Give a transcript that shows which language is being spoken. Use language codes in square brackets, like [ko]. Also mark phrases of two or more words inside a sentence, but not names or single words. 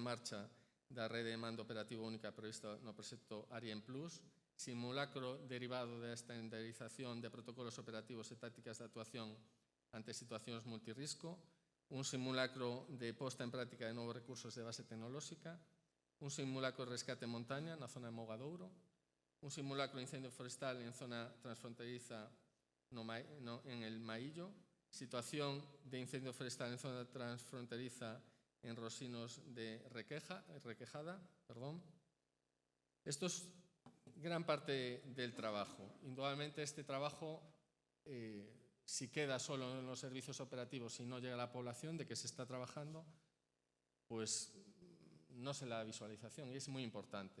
[gl] marcha da rede de mando operativo única prevista no proxecto ARIEN Plus, simulacro derivado da estandarización de protocolos operativos e tácticas de actuación ante situacións multirrisco, un simulacro de posta en práctica de novos recursos de base tecnolóxica, un simulacro de rescate en montaña na zona de Mogadouro, un simulacro de incendio forestal en zona transfronteriza en el Maillo, situación de incendio forestal en zona transfronteriza en Rosinos de Requejada. [es] Esto es gran parte del trabajo. Indudablemente este trabajo, si queda solo en los servicios operativos y no llega a la población de que se está trabajando, pues no se le da visualización y es muy importante.